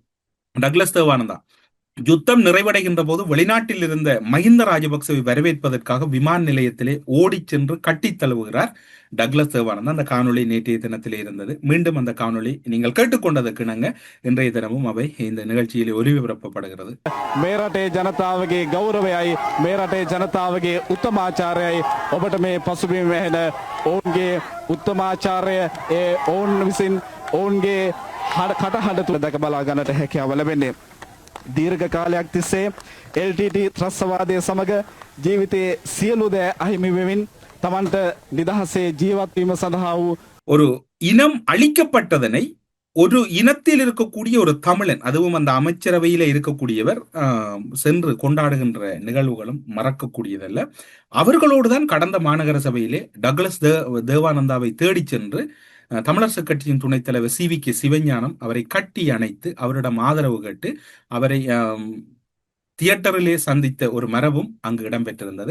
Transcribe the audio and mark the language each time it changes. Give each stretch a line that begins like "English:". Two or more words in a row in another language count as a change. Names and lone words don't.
Tamil: டக்ளஸ் தேவானந்தா யுத்தம் நிறைவடைகின்ற போது வெளிநாட்டில் இருந்த மஹிந்த ராஜபக்சவை வரவேற்பதற்காக விமான நிலையத்திலே ஓடிச் சென்று கட்டித் தழுவுகிறார் டக்ளஸ் தேவானந்தா. அந்த காணொலி நேற்றைய தினத்திலே இருந்தது. மீண்டும் அந்த காணொலி நீங்கள் கேட்டுக்கொண்டதற்கு இணங்க இன்றைய தினமும் அவை இந்த நிகழ்ச்சியிலே ஒலிபரப்பப்படுகிறது.
Sinhala: මේරටේ ජනතාවගේ ගෞරවයයි මේරටේ ජනතාවගේ උත්තමාචාරයයි ඔබට මේ පසුබිම වැහෙන ඔවුන්ගේ උත්තමාචාරය ඔවුන් විසින් ඔවුන්ගේ කටහඬ තුළ දැක බලා ගන්නට හැකියාව ලැබෙන්නේ. දීර්ඝ කාලයක් තිස්සේ LTT ත්‍රස්තවාදය සමග ජීවිතයේ සියලු දෑ අහිමි වෙමින් තමන්ට නිදහසේ ජීවත් වීම සඳහා වූ
Tamil: ஒரு இனம் அழிக்கப்பட்டதனை ஒரு இனத்தில் இருக்கக்கூடிய ஒரு தமிழன், அதுவும் அந்த அமைச்சரவையில இருக்கக்கூடியவர் சென்று கொண்டாடுகின்ற நிகழ்வுகளும் மறக்கக்கூடியதல்ல. அவர்களோடுதான் கடந்த மாநகர சபையிலே டக்ளஸ் தேவானந்தாவை தேடி சென்று தமிழரசு கட்சியின் துணைத் தலைவர் CVK சிவஞானம் அவரை கட்டி அணைத்து அவரிடம் ஆதரவு கேட்டு அவரை தியேட்டரிலே சந்தித்த ஒரு மரபும் அங்கு இடம்பெற்றிருந்தது.